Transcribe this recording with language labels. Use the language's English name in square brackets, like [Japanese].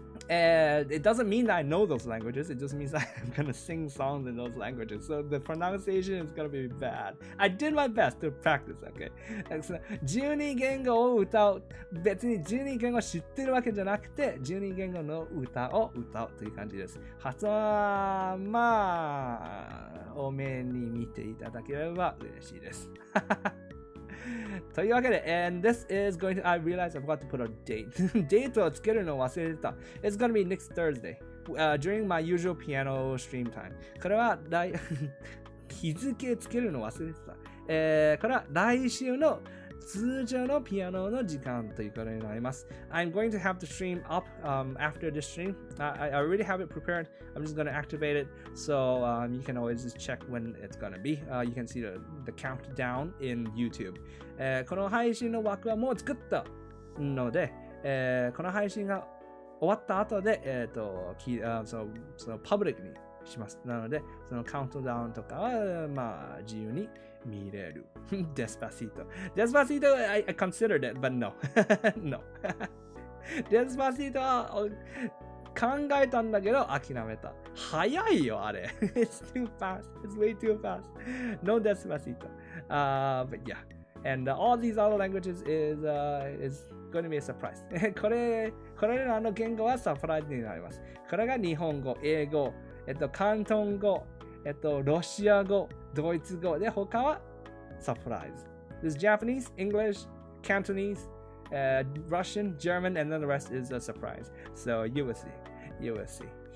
[English] And it doesn't mean that I know those languages. It just means that I'm going to sing songs in those languages. So the pronunciation is going to be bad. I did my best to practice, okay? [Japanese] 12言語を歌う。別に12言語知ってるわけじゃなくて、12言語の歌を歌うという感じです。発音は、多めに見ていただければ嬉しいです。というわけで、 [English] and this is going to, I realized I forgot to put a date. [Japanese] デートをつけるのを忘れてた。 [English] It's going to be next Thursday, during my usual piano stream time. [Japanese] これは日付つけるの忘れてた。これは来週の通常のピアノの時間ということになります。 [English] I'm going to have the stream up after the stream. I already have it prepared. I'm just going to activate it. So you can always just check when it's going to be. You can see the countdown in YouTube. [Japanese] この配信の枠はもう作ったので、この配信が終わった後で、そのパブリックにします。なので、そのカウントダウンとかは、自由に見れる。 [English] Despacito. Despacito, I considered it, but no. No. [Japanese] Despacito は考えたんだけど諦めた。早いよ、あれ。 [English] It's too fast. It's way too fast. No Despacito. But yeah. And all these other languages is going to be a surprise. [Japanese] これらの言語はサプライズになります。これが日本語、英語、広東語、ロシア語、ドイツ語で他はサプライズ。 [English] There's Japanese, English, Cantonese, Russian, German, and then the rest is a surprise. So you will see. You will see.